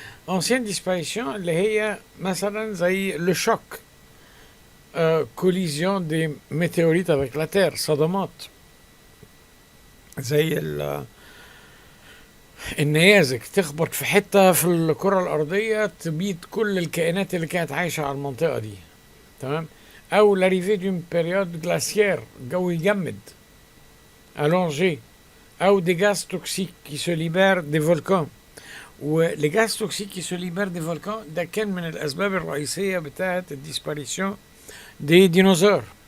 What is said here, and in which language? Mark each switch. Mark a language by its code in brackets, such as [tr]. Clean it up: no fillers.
[fr] ancienne disparition [ar] اللي هي مثلا زي [fr] le choc, collision des météorites avec la Terre, [ar] صدمات زي النيازك تخبط في حتة في الكرة الأرضية تبيد كل الكائنات اللي كانت عايشة على المنطقة دي. تمام؟ أو [fr] l'arrivée d'une période glaciaire, [ar] الجو يجمد [fr] allongé, أو des gaz toxiques qui se libèrent des volcans. [ar] واللي [fr] gaz toxiques qui se libèrent des volcans [ar] ده كان من الأسباب الرئيسية بتاعة الديسباريشن دي ديناصور.